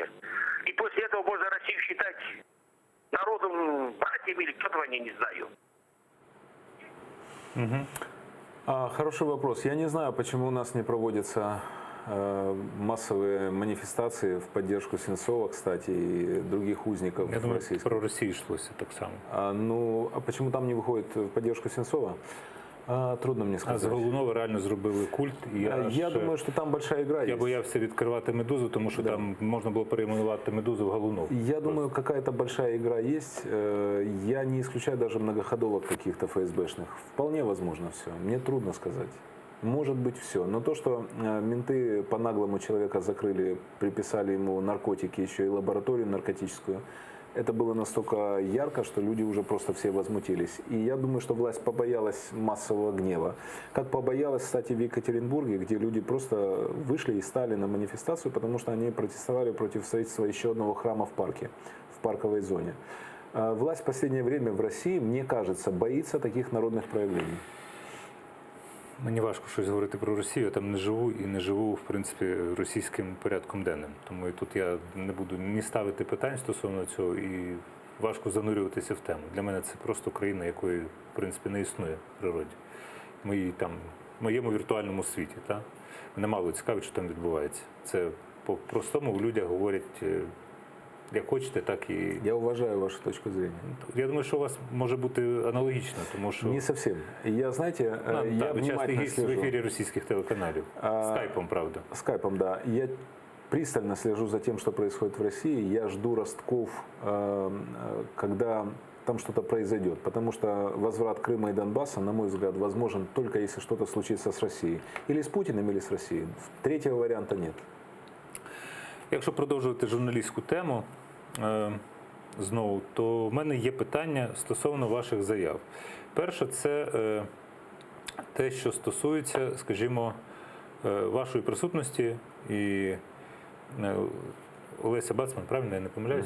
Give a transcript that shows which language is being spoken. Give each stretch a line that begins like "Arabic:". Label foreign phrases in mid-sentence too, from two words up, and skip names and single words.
Russian: И после этого можно Россию считать народом, братьями или кто-то, я не знаю. Хороший вопрос. Я не знаю, почему у нас не проводятся массовые манифестации в поддержку Сенцова, кстати, и других узников Я думаю, российских.
Ukrainian: про Росію йшлося так само.
Russian: А почему там не выходит в поддержку Сенцова? Трудно мне
Ukrainian: А з
Russian: сказать.
Ukrainian: Голунова реально зробили культ. І
Russian: Я думаю, что там большая игра
Ukrainian: я
Russian: есть.
Ukrainian: боявся відкривати «Медузу», тому що
Russian: Да.
Ukrainian: там можна було перейменувати «Медузу» в Голунов.
Russian: Я думаю, какая-то большая игра есть. Я не исключаю даже многоходовок каких-то ФСБшных. Вполне возможно все. Мне трудно сказать. Может быть все. Но то, что менты по-наглому человека закрыли, приписали ему наркотики, еще и лабораторию наркотическую, это было настолько ярко, что люди уже просто все возмутились. И я думаю, что власть побоялась массового гнева. Как побоялась, кстати, в Екатеринбурге, где люди просто вышли и стали на манифестацию, потому что они протестовали против строительства еще одного храма в парке, в парковой зоне. Власть в последнее время в России, мне кажется, боится таких народных проявлений.
Ukrainian: Мені важко щось говорити про Росію, я там не живу і не живу, в принципі, російським порядком денним. Тому і тут я не буду ні ставити питань стосовно цього, і важко занурюватися в тему. Для мене це просто країна, якої, в принципі, не існує в природі. В моєму віртуальному світі. Та? Мене мало цікавить, що там відбувається. Це по-простому в людях говорять, як хочете, так і...
Russian: Я уважаю вашу точку зрения.
Ukrainian: Я думаю, що у вас може бути аналогічно, тому що...
Russian: Не совсем. Я, знаете, я
Ukrainian: ви часто
Russian: внимательно
Ukrainian: гість в
Russian: слежу.
Ukrainian: ефірі російських телеканалів. Скайпом, правда.
Russian: Скайпом, да. Я пристально слежу за тем, что происходит в России. Я жду ростков, когда там что-то произойдет. Потому что возврат Крыма и Донбасса, на мой взгляд, возможен только если что-то случится с Россией. Или с Путиным, или с Россией. Третьего варианта нет.
Ukrainian: Якщо продовжувати журналістську тему знову, то в мене є питання стосовно ваших заяв. Перше, це те, що стосується, скажімо, вашої присутності і Олеся Бацман, правильно, я не помиляюся?